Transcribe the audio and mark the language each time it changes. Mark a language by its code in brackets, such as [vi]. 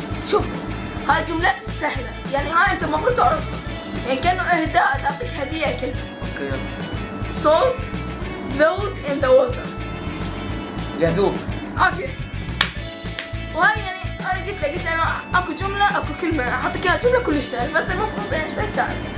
[ar] شوف هاي جملة سهلة، يعني هاي أنت المفروض تعرفها، يعني كأنه إهداء، تعطيك هدية كلمة. اوكي يلا. [en] Salt thawed in the water. [ar] يذوب. عافية. وهاي يعني أنا قلت له أنا أكو جملة أكو كلمة أحطك إياها جملة كلش سهل، فأنت المفروض يعني شوي تساعد.